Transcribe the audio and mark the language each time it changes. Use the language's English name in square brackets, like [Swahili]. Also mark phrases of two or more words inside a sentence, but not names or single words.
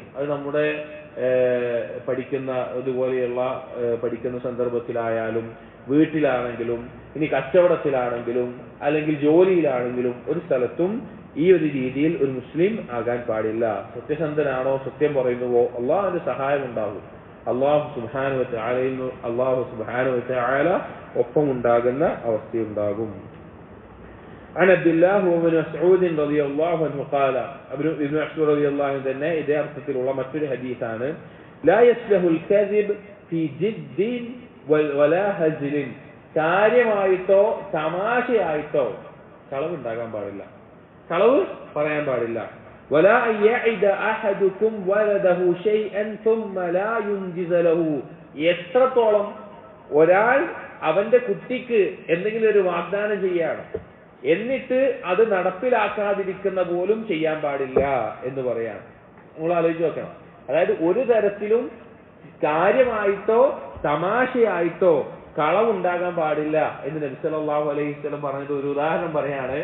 [Malayalam] അത് നമ്മുടെ പഠിക്കുന്ന ഇതുപോലെയുള്ള പഠിക്കുന്ന സന്ദർഭത്തിലായാലും, വീട്ടിലാണെങ്കിലും, ഇനി കച്ചവടത്തിലാണെങ്കിലും, അല്ലെങ്കിൽ ജോലിയിലാണെങ്കിലും, ഒരു സ്ഥലത്തും ഈ ഒരു രീതിയിൽ ഒരു മുസ്ലിം ആകാൻ പാടില്ല. സത്യസന്ധനാണോ, സത്യം പറയുന്നുവോ, അള്ളാഹുവിന്റെ സഹായം ഉണ്ടാകും. അള്ളാഹു [Arabic] سبحانه وتعالى [Malayalam] ഒപ്പം ഉണ്ടാകുന്ന അവസ്ഥയുണ്ടാകും. [Arabic] عن عبد الله وابن مسعود رضي الله عنه قال, ابن مسعود رضي الله عنه [Malayalam] തന്നെ ഇതേ അർത്ഥത്തിലുള്ള മറ്റൊരു ഹദീസാണ്. [Arabic] لا يصلح الكذب في جد ولا هزل, [Malayalam] കാര്യമായിട്ടോ തമാശയായിട്ടോ കളവ് ഉണ്ടാകാൻ പാടില്ല, കളവ് പറയാൻ പാടില്ല. [Arabic] ولا يعد احدكم ولده شيئا ثم لا ينجز له, [Malayalam] എത്രത്തോളം ഒരാൾ അവന്റെ കുട്ടിക്ക് എന്തെങ്കിലും ഒരു വാഗ്ദാനം ചെയ്യാണ്, എന്നിട്ട് അത് നടപ്പിലാക്കാതിരിക്കുന്ന പോലും ചെയ്യാൻ പാടില്ല എന്ന് പറയാണ്. നമ്മൾ ആലോചിച്ച് നോക്കണം. അതായത് ഒരു തരത്തിലും കാര്യമായിട്ടോ തമാശയായിട്ടോ കളവുണ്ടാകാൻ പാടില്ല എന്ന് നബി [Arabic] صلى الله عليه وسلم [Malayalam] പറഞ്ഞത് ഒരു ഉദാഹരണം പറയാണ്.